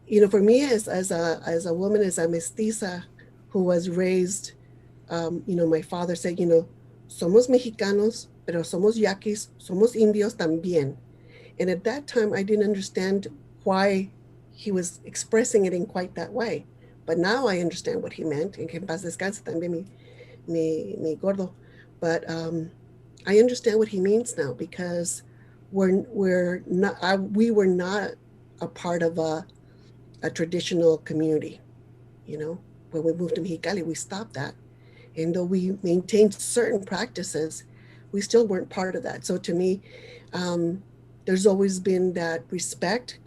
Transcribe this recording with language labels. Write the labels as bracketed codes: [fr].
[en] For me, as a woman, as a mestiza who was raised, my father said, [es] somos mexicanos, pero somos yaquis, somos indios también. [en] And at that time, I didn't understand why he was expressing it in quite that way. But now I understand what he meant. [es] En que paz descanse también mi gordo. [en] But I understand what he means now, because we were not a part of a traditional community. When we moved to Mexicali, we stopped that. And though we maintained certain practices, we still weren't part of that. So to me, there's always been that respect.